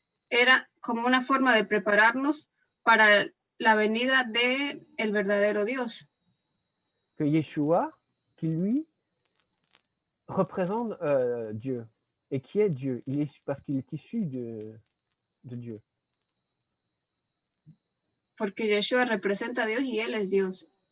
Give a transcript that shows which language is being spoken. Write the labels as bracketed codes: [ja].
[es] Era como una forma de prepararnos para la venida de el verdadero Dios. [fr] Que Yeshua, qui lui représente Dieu et qui est Dieu, parce qu'il est issu de Dieu. [es] Porque Yeshua representa a Dios y él es Dios.